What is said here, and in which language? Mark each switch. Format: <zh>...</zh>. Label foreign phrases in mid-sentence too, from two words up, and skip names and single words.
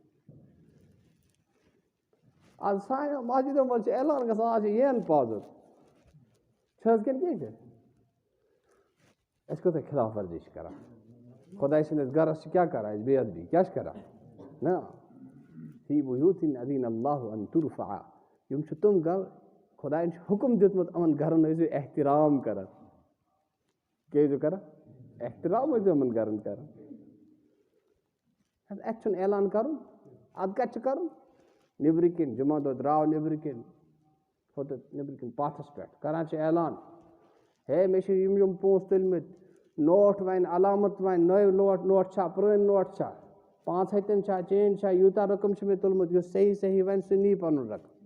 <ks>آز سانیو مسجدو منٛز چھِ اعلان گژھان آز چھِ یین پازُر چھِ حظ کِنہٕ کینٛہہ چھِ أسۍ کوٗتاہ خِلاف ورزی چھِ کران. خۄداے سٕنٛدِس گرس چھِ کیٛاہ کران أسۍ بے ادبی کیٛاہ چھِ کران نہ</ks> <ar>فی بیوٗتٍ أذِنَ اللہُ أن تُرفع</ar> <ks>یِم چھِ تِم گرٕ خۄدایَن چھُ حُکُم دیُتمُت یِمن گرن ٲسۍزیو احترام کران. کیٛاہ ٲسۍزیو کران احترام ٲسۍزیو یِمن گرن کران. اَتہِ چھُنہٕ اعلان کرُن اَدٕ کَتہِ چھُ کرُن نیبرٕ کِنۍ جُمعہ دۄہ درٛاو نیبرٕ کِنۍ کھوٚت نیبرٕ کِنۍ پاتھس پٮ۪ٹھ کران چھِ اعلان ہے مےٚ چھِ یِم پونٛسہٕ تُلۍمٕتۍ نوٹ وَنہِ علامت وَنہِ نٔو نوٹ چھا پرٛٲنۍ نوٹ چھا 500 چھا چینج چھا یوٗتاہ رقم چھُ مےٚ تُلمُت یُس صحیح وَنہِ سُہ نی پَنُن رقم.</ks>